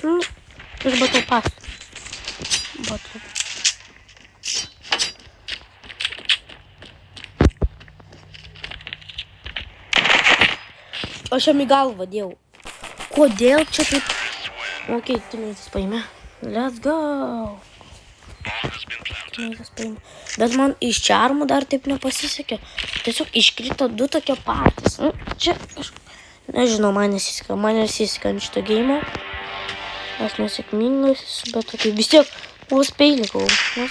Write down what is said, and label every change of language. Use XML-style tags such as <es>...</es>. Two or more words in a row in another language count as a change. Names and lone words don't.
<lt>Nu, iš Battle Pass. Battle. Aš jam į galvą dėjau. Kodėl čia taip? Okei, Timitas paėmė.</lt> <en>Let's go.</en> <lt>Timitas paėmė. Bet man iš čarmų dar taip nepasisekė. Tiesiog iškrito 2 tokie patys. Nu, čia kažkaip. Nežinau, man nesiseka ant šito geimo. Aš nesėkmingas, bet tokia vis tiek vos peilį gavau.</lt>